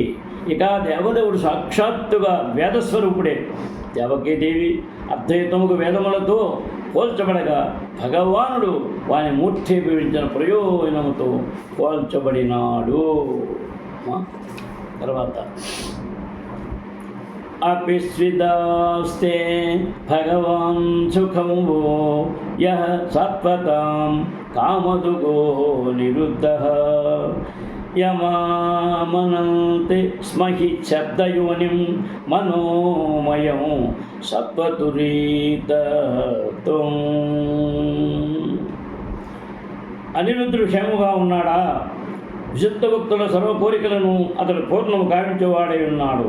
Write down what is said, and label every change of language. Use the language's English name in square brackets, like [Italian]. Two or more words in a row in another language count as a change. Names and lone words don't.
[Telugu] ఇక దేవదేవుడు సాక్షాత్తుగా వేదస్వరూపుడే. దేవకీదేవి అద్వైతముకు వేదములతో పోల్చబడగా భగవానుడు వాని మూర్తి వివరించిన ప్రయోజనముతో పోల్చబడినాడు. [Sanskrit] తర్వాత अपि स्विदास्ते भगवान् सुखं वो यः सत्वतां कामदुगो निरुद्धः यमामनन्ते स्महि शब्दयोनिं मनोमयं सत्वतुरीतत्वं. [Telugu] అనిరుద్ధుడు క్షేమగా ఉన్నాడా? విశుద్ధ భక్తుల సర్వ కోరికలను అతడు పూర్ణము గావించేవాడై ఉన్నాడు.